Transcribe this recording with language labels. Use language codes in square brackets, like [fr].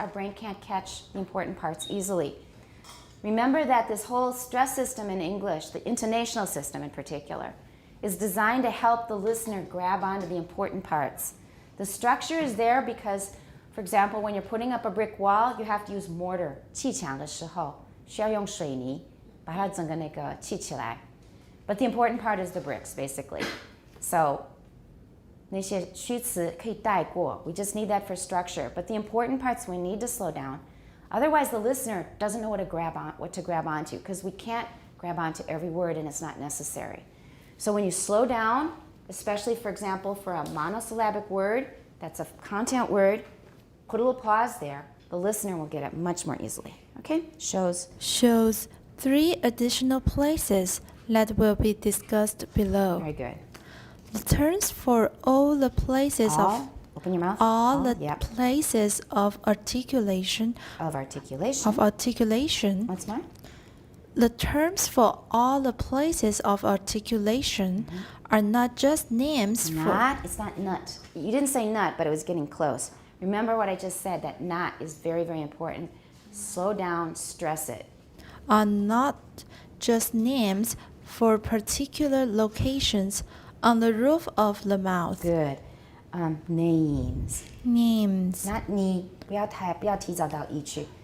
[en] Our brain can't catch the important parts easily. Remember that this whole stress system in English, the intonational system in particular, is designed to help the listener grab onto the important parts. The structure is there because, for example, when you're putting up a brick wall, you have to use mortar. [zh] 砌墙的时候需要用水泥把它整个那个砌起来. [en] But the important part is the bricks, basically. [zh] So 那些虚词可以带过. [en] We just need that for structure. But the important parts we need to slow down. Otherwise, the listener doesn't know what to grab onto, because we can't grab onto every word and it's not necessary. So when you slow down, especially, for example, for a monosyllabic word, that's a content word, put a little pause there. The listener will get it much more easily. Okay? Shows three additional places that will be discussed below. Very good. The terms for all the places Open your mouth. Yep. Places of articulation. Of articulation. Once more. The terms for all the places of articulation are not just names It's not nut. You didn't say nut, but it was getting close. Remember what I just said, that not is very, very important. Slow down, stress it. are not just names for particular locations on the roof of the mouth. Good. Names. Names. [zh] Not 你，不要提早到 e 去。